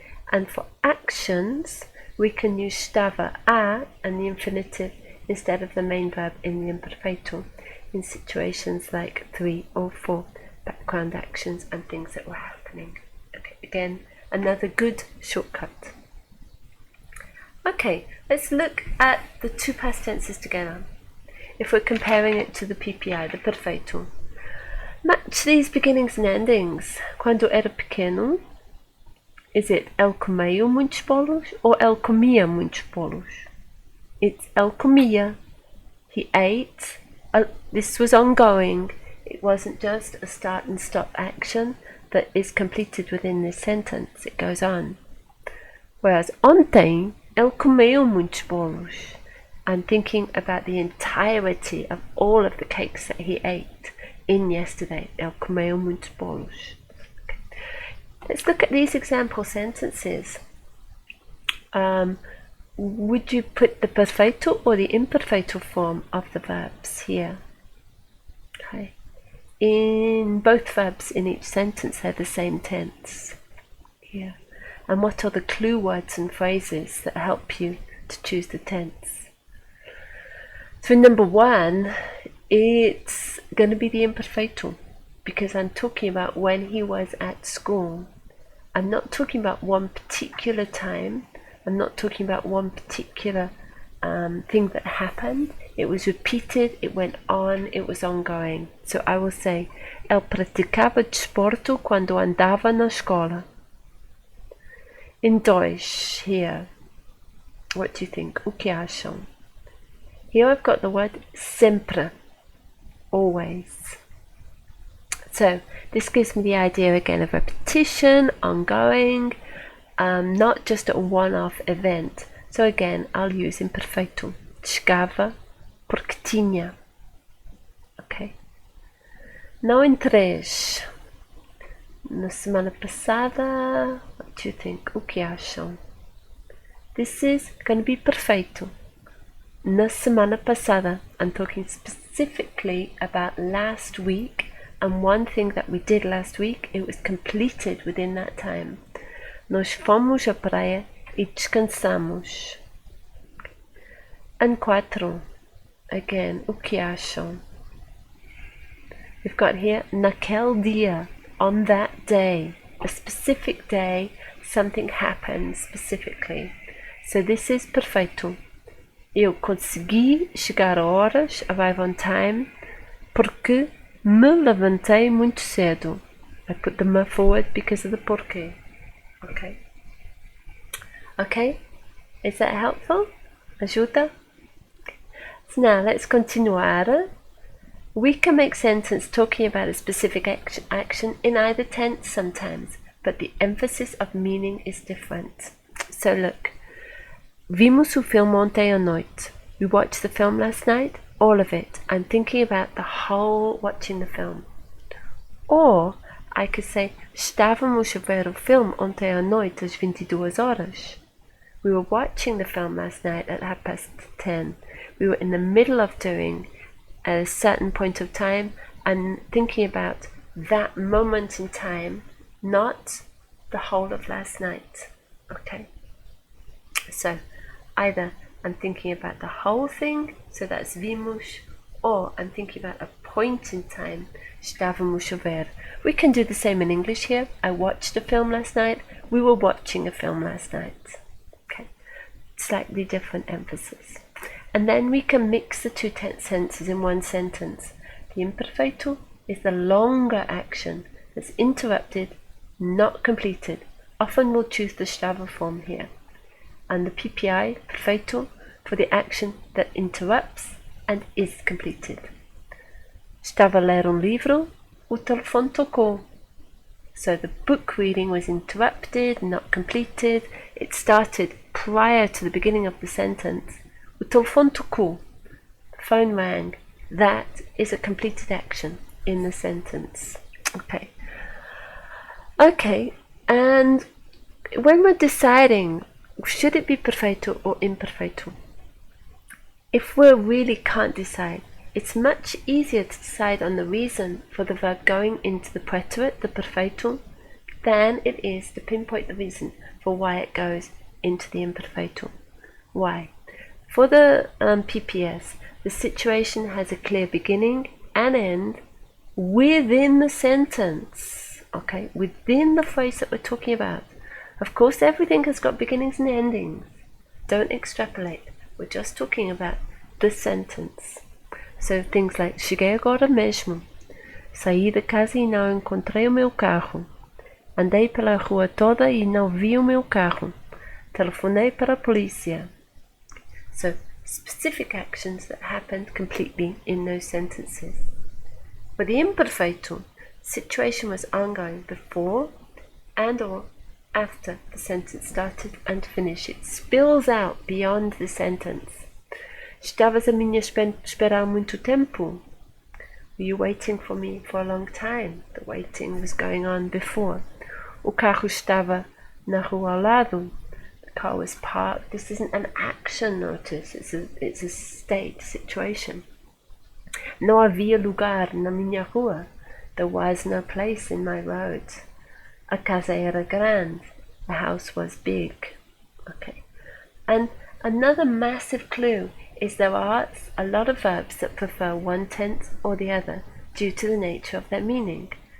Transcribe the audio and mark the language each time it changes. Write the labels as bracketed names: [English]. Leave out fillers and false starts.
[English] And for actions, we can use [Portuguese] estava a [English] and the infinitive instead of the main verb in the imperfeito in situations like 3 or 4 background actions and things that were happening. Okay, again, another good shortcut. Okay, let's look at the two past tenses together. If we're comparing it to the PPI, the perfeito. Match these beginnings and endings. [Portuguese] Quando era pequeno, [English] is it [Portuguese] ele comeu muitos bolos [English] or [Portuguese] ele comia muitos bolos? [English] It's [Portuguese] ele comia. [English] He ate. This was ongoing. It wasn't just a start and stop action that is completed within this sentence. It goes on. Whereas [Portuguese] ontem, ele comeu muitos bolos. [English] I'm thinking about the entirety of all of the cakes that he ate in yesterday. [Portuguese] Ele comeu muitos bolos. [English] Okay. Let's look at these example sentences. Would you put the perfeito or the imperfeito form of the verbs here? Okay. In both verbs in each sentence, they're the same tense here. And what are the clue words and phrases that help you to choose the tense? So in number 1, it's going to be the imperfeito because I'm talking about when he was at school. I'm not talking about one particular time. I'm not talking about one particular thing that happened. It was repeated, it went on, it was ongoing. So I will say, [Portuguese] ele praticava desporto quando andava na escola. [English] In Deutsch, here, what do you think? [Portuguese] O que acham? [English] Here I've got the word sempre, always. So this gives me the idea again of repetition, ongoing, not just a one-off event. So again, I'll use imperfeito. [Portuguese] Chegava porque tinha. [English] Okay. Now in 3. [Portuguese] Na semana passada, [English] what do you think? [Portuguese] O que acham? [English] This is going to be perfeito. [Portuguese] Na semana passada, [English] I'm talking specifically about last week, and one thing that we did last week, it was completed within that time. [Portuguese] Nós fomos à praia e descansamos. [English] And 4. Again, [Portuguese] o que acham? [English] We've got here, [Portuguese] naquele dia, [English] on that day, a specific day, something happened specifically. So this is perfeito. [Portuguese] Eu consegui chegar a horas, [English] arrive on time, [Portuguese] porque me levantei muito cedo. [English] I put the me forward because of the porquê. Okay. Okay? Is that helpful? [Portuguese] Ajuda? [English] So now let's continuar. We can make sentence talking about a specific action in either tense sometimes, but the emphasis of meaning is different. So look, [Portuguese] vimos o filme ontem à noite. [English] We watched the film last night, all of it. I'm thinking about the whole watching the film. Or I could say, [Portuguese] estávamos a ver o filme ontem à noite às 22 horas. [English] We were watching the film last night at 10:30. We were in the middle of doing a certain point of time and thinking about that moment in time, not the whole of last night. Okay? So, either I'm thinking about the whole thing, so that's vimos, or I'm thinking about a point in time. [Portuguese] Estávamos a ver. [English] We can do the same in English here. I watched a film last night. We were watching a film last night. Okay, slightly different emphasis. And then we can mix the two tenses in one sentence. The imperfeito is the longer action that's interrupted, not completed. Often we'll choose the estava form here. And the PPI, perfeito, for the action that interrupts and is completed. [Portuguese] Estava a ler livro, o telefone tocou. [English] So the book reading was interrupted, not completed. It started prior to the beginning of the sentence. [Portuguese] O telefone tocou. [English] The phone rang. That is a completed action in the sentence. Okay, and when we're deciding, should it be perfeito or imperfeito? If we really can't decide, it's much easier to decide on the reason for the verb going into the preterite, the perfeito, than it is to pinpoint the reason for why it goes into the imperfeito. Why? For the PPS, the situation has a clear beginning and end within the sentence, okay, within the phrase that we're talking about. Of course, everything has got beginnings and endings. Don't extrapolate. We're just talking about the sentence. So things like, [Portuguese] cheguei agora mesmo. Saí de casa e não encontrei o meu carro. Andei pela rua toda e não vi o meu carro. Telefonei para a polícia. [English] So, specific actions that happened completely in those sentences. For the imperfeito, the situation was ongoing before and or after the sentence started and finished. It spills out beyond the sentence. [Portuguese] Estavas a mim a esperar muito tempo? [English] Were you waiting for me for a long time? The waiting was going on before. [Portuguese] O carro estava na rua ao lado. [English] The car was parked. This isn't an action, notice. It's a state, situation. [Portuguese] Não havia lugar na minha rua. [English] There was no place in my road. [Portuguese] A casa era grande. [English] The house was big. Okay. And another massive clue is there are a lot of verbs that prefer one tense or the other due to the nature of their meaning.